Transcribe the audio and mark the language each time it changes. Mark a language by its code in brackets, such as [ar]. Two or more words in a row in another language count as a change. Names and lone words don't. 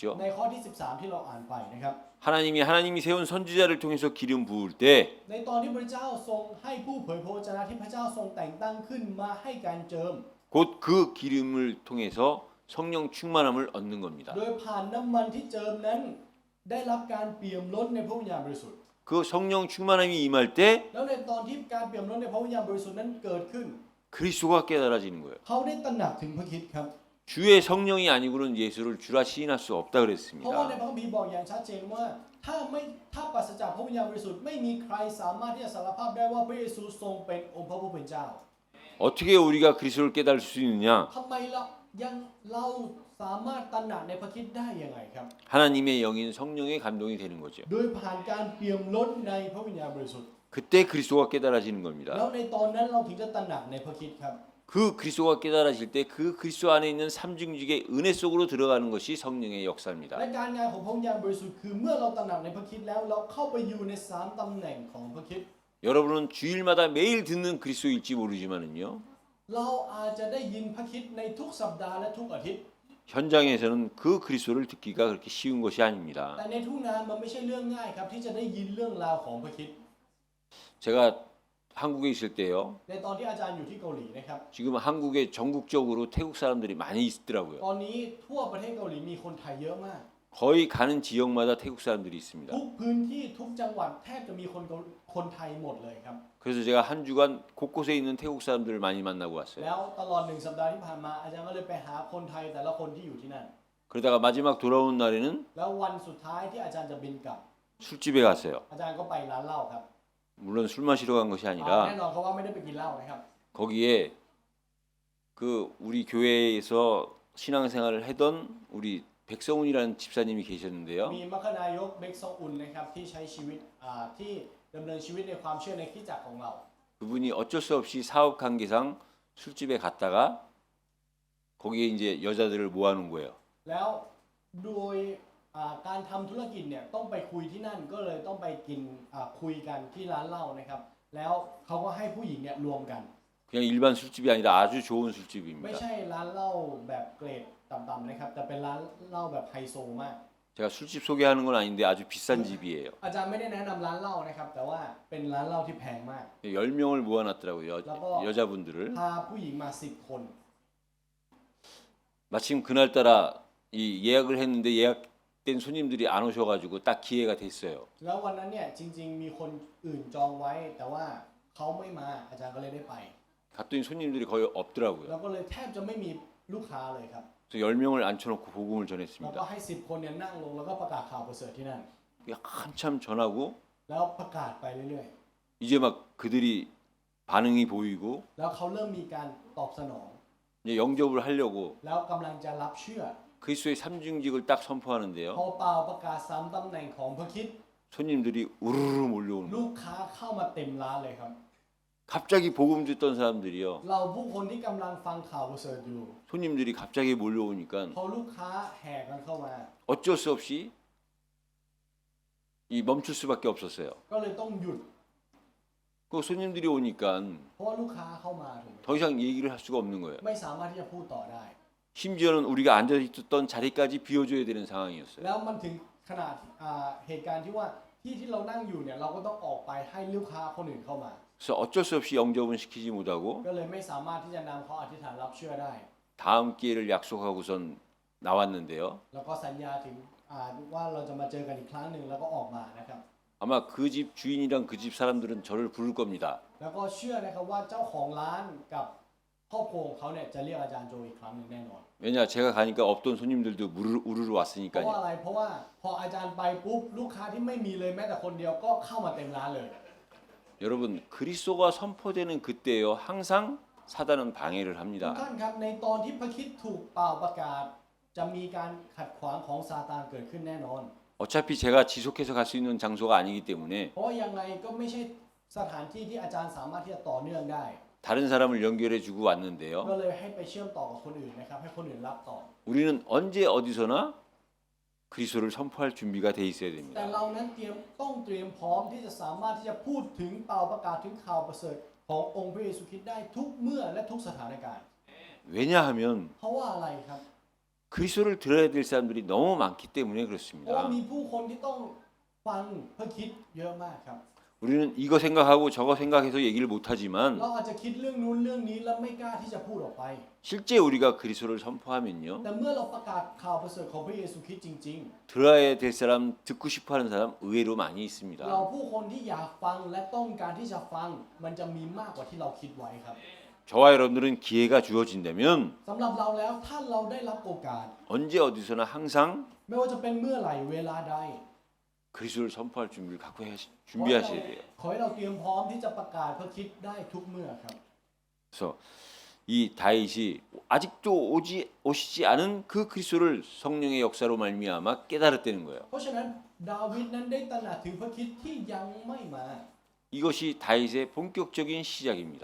[th] ในข้อที่ 13 ที่เราอ่านไปนะครับ [ko] 하나님이 세운 선지자를 통해서 기름 부을 때 [th] ในตอนที่พระเจ้าทรงให้ผู้เผยพระวจนะที่พระเจ้าทรงแต่งตั้งขึ้นมาให้การเจิม [ko] 곧 그 기름을 통해서 성령 충만함을 얻는 겁니다. [th] โดยผ่านน้ำมันที่เจิมนั้นได้รับการเปี่ยมล้นในพระวิญญาณบริสุทธิ์ [ko] 그 성령 충만함이 임할 때 [th] แล้วในตอนที่การเปี่ยมล้นในพระวิญญาณบริสุทธิ์นั้นเกิดขึ้น [ko] 그리스도가 깨달아지는 거예요. [th] เขาได้ตระหนักถึงพระคริสต์ครับ [ko] 주의 성령이 아니고는 예수를 주라 시인할 수 없다 [th] เพราะว่าใน [ko] 그랬습니다. [th] พระคัมภีร์บอกอย่างชัดเจนว่าถ้าปราศจากพระวิญญาณบริสุทธิ์ไม่มีใครสามารถที่จะสารภาพได้ว่าพระเยซูทรงเป็นองค์พระผู้เป็นเจ้า [ko] 어떻게 우리가 그리스도를 깨달을 수 있느냐? [th] ทำไมเราสามารถตระหนักในพระคริสต์ได้ยังไงครับ [ko] 하나님의 영인 성령의 감동이 되는 거죠. [th] โดยผ่านการเปี่ยมล้นในพระวิญญาณบริสุทธิ์ [ko] 그때 그리스도가 깨달아지는 [th] แล้ว [ko] 겁니다. [th] ในตอนนั้นเราถึงจะตระหนักในพระคริสต์ครับ [ko] 그 그리스도가 깨달아질 때 그 그리스도 안에 있는 삼중직의 은혜 속으로 들어가는 것이 성령의 [th] และ [ko] 역사입니다. [th] การงานของพระวิญญาณบริสุทธิ์คือเมื่อเราตระหนักในพระคริสต์แล้วเราเข้าไปอยู่ใน3ตำแหน่งของพระคริสต์ [ko] 여러분은 주일마다 매일 듣는 그리스도일지 모르지만은요. [th] เราอาจจะได้ยินพระคริสต์ในทุกสัปดาห์และทุกอาทิตย์ [ko] 현장에서는 그 그리스도를 듣기가 그렇게 쉬운 것이 아닙니다. [th] แต่ในทุ่งนามันไม่ใช่เรื่องง่ายครับที่จะได้ยินเรื่องราวของพระคริสต์ [ko] 제가 한국에 있을 때요. [th] ในตอนที่อาจารย์อยู่ที่เกาหลีนะครับ [ko] 지금 한국에 전국적으로 태국 사람들이 많이 있더라고요. [th] ตอนนี้ทั่วประเทศเกาหลีมีคนไทยเยอะมาก [ko] 거의 가는 지역마다 태국 사람들이 있습니다. [th] ทุกพื้นที่ทุกจังหวัดแทบจะมีคนไทยหมดเลยครับ [ko] 그래서 제가 한 주간 곳곳에 있는 태국 사람들을 많이 만나고 왔어요. [th] แล้วตลอด1สัปดาห์ที่ผ่านมาอาจารย์ก็เลยไปหาคนไทยแต่ละคนที่อยู่ที่นั่น [ko] 그러다가 마지막 돌아온 날에는 [th] แล้ววันสุดท้ายที่อาจารย์จะบินกลับ [ko] 술집에 갔어요. [th] อาจารย์ก็ไปร้านเหล้าครับ [ko] 물론 술 마시러 간 것이 [th] แน่ [ko] 아니라 [th] นอนเขาว่าไม่ได้ไปกินเหล้านะครับ [ko] 거기에 그 우리 교회에서 신앙생활을 하던 우리 백성훈이라는 집사님이 계셨는데요. [th] มีมัคคณายกเบกซองอุนนะครับที่ใช้ชีวิตที่ดำเนินชีวิตในความเชื่อในคริสตจักรของเรา [ko] 그분이 어쩔 수 없이 사업 관계상 술집에 갔다가 거기에 이제 여자들을 모아놓은 거예요. [th] แล้วโดยการทำธุรกิจเนี่ยต้องไปคุยที่นั่นก็เลยต้องไปกินคุยกันที่ร้านเหล้านะครับแล้วเขาก็ให้ผู้หญิงเนี่ยรวมกัน [ko] 그냥 일반 술집이 아니라 아주 좋은 [th] ไม่ [ko] 술집입니다. [th] ใช่ร้านเหล้าแบบเกรดต่ำๆนะครับแต่เป็นร้านเหล้าแบบไฮโซมาก [ko] 제가 술집 소개하는 건 아닌데 아주 비싼 집이에요. [th] อาจารย์ไม่ได้แนะนำร้านเหล้านะครับแต่ว่าเป็นร้านเหล้าที่แพงมาก [ko] 10명을 모아놨더라고요. 라고- 여자분들을. [th] พาผู้หญิงมา10 คน [ko] 마침 그날따라 이 예약을 했는데 예약된 손님들이 안 오셔가지고 딱 기회가 됐어요. [th] แล้ววันนั้นเนี่ยจริงๆมีคนอื่นจองไว้ แต่ว่าเขาไม่มาอาจารย์ก็เลยได้ไป [ko] 갔더니 손님들이 거의 [th] แล้ว [ko] 없더라고요. [th] ก็เลยแทบจะไม่มีลูกค้าเลยครับ [ko] 그래서 10명을 앉혀놓고 복음을 [th] แล้วก็ [ko] 전했습니다. [th] ให้10 คนเนี่ยนั่งลงแล้วก็ประกาศข่าวประเสริฐที่นั่น [ko] 한참 전하고 [th] แล้วประกาศไปเรื่อย [ko] 이제 막 그들이 반응이 보이고 [th] ๆ แล้วเขาเริ่มมีการตอบสนอง [ko] 이제 영접을 하려고 [th] แล้วกำลังจะรับเชื่อ [ko] 그리스도의 삼중직을 딱 선포하는데요. [th] พอเป่าประกาศ3 ตำแหน่งของพระคริสต์ [ko] 손님들이 우르르 몰려오는 [th] ลูกค้าเข้ามาเต็มร้านเลยครับ [ko] 갑자기 복음 듣던 사람들이요. [th] เราผู้คนที่กำลังฟังข่าวประเสริฐอยู่ [ko] 손님들이 갑자기 몰려오니까 [th] พอลูกค้าแห่กันเข้ามา [ko] 어쩔 수 없이 이 멈출 수밖에 없었어요. [th] ก็เลยต้องหยุด [ko] 그 손님들이 오니까 [th] เพราะว่าลูกค้าเข้ามาถูกไหม [ko] 더 이상 얘기를 할 수가 없는 거예요. [th] ไม่สามารถที่จะพูดต่อได้ [ko] 심지어는 우리가 앉아 있었던 자리까지 비워줘야 되는 상황이었어요. [th] แล้วมันถึงขนาดเหตุการณ์ที่ว่าที่เรานั่งอยู่เนี่ยเราก็ต้องออกไปให้ลูกค้าคนอื่นเข้ามา [ko] 그래서 어쩔 수 없이 영접은 시키지 못하고 [th] ก็เลยไม่สามารถที่จะนำเขาอธิษฐานรับเชื่อได้ [ko] 다음 기회를 약속하고선 나왔는데요. [th] แล้วก็สัญญาถึงว่าเราจะมาเจอกันอีกครั้งหนึ่งแล้วก็ออกมานะครับ [ko] 아마 그 집 주인이랑 그 집 사람들은 저를 부를 겁니다. [th] แล้วก็เชื่อนะครับว่าเจ้าของร้านกับครอบครัวของเขาเนี่ยจะเรียกอาจารย์โจอีกครั้งหนึ่งแน่นอน [ko] 왜냐 제가 가니까 없던 손님들도 우르르 [th] เพราะว่า [ko] 왔으니까요. [th] อะไรเพราะว่าพออาจารย์ไปปุ๊บลูกค้าที่ไม่มีเลยแม้แต่คนเดียวก็เข้ามาเต็มร้านเลย [ko] 여러분 그리스도가 선포되는 그때요 항상 사단은 방해를 [th] ทุก [ko] 합니다. [th] ท่านครับในตอนที่พระคริสต์ถูกเป่าประกาศ จะมีการขัดขวางของซาตานเกิดขึ้นแน่นอน [ko] 어차피 제가 지속해서 갈 수 있는 장소가 아니기 때문에 [th] เพราะว่ายังไงก็ไม่ใช่สถานที่ที่อาจารย์สามารถที่จะต่อเนื่องได้ [ko] 다른 사람을 연결해 주고 왔는데요. [th] ก็เลยให้ไปเชื่อมต่อกับคนอื่นนะครับให้คนอื่นรับต่อ [ko] 우리는 언제 어디서나 그리스도를 선포할 준비가 돼 있어야 [th] แต่ [ko] 됩니다. [th] เรานั้นต้องเตรียมพร้อมที่จะสามารถที่จะพูดถึงเป่าประกาศถึงข่าวประเสริฐขององค์พระเยซูคริสต์ได้ทุกเมื่อและทุกสถานการณ์ [ko] 왜냐하면 [th] เพราะว่าอะไรครับ [ko] 그리스도를 들어야 될 사람들이 너무 많기 때문에 [th] เพราะว่า [ko] 그렇습니다. [th] มีผู้คนที่ต้องฟังพระคริสต์เยอะมากครับ [ko] 우리는 이거 생각하고 저거 생각해서 얘기를 못하지만 [th] เราอาจจะคิดเรื่องนู้นเรื่องนี้แล้วไม่กล้าที่จะพูดออกไป [ko] 실제 우리가 그리스도를 선포하면요 [th] แต่เมื่อเราประกาศข่าวประเสริฐของพระเยซูคริสต์จริง [ko] 들어야 될 사람 듣고 싶어하는 사람 의외로 많이 [th] ๆ เรา [ko] 있습니다. [th] ผู้คนที่อยากฟังและต้องการที่จะฟังมันจะมีมากกว่าที่เราคิดไว้ครับ [ko] 저와 여러분들은 기회가 주어진다면 [th] สำหรับเราแล้วถ้าเราได้รับโอกาส [ko] 언제 어디서나 항상 [th] ไม่ว่าจะเป็นเมื่อไหร่เวลาใด [ko] 그리스도를 선포할 준비를 갖고 준비하셔야 돼요. [th] ขอให้เราเตรียมพร้อมที่จะประกาศพระคริสต์ได้ทุกเมื่อครับ [ko] 그래서 이 다윗이 아직도 오시지 않은 그 그리스도를 성령의 역사로 말미암아 깨달았다는 거예요. [th] เพราะฉะนั้นดาวิดนั้นได้ตระหนักถึงพระคริสต์ที่ยังไม่มา [ko] 이것이 다윗의 본격적인 시작입니다.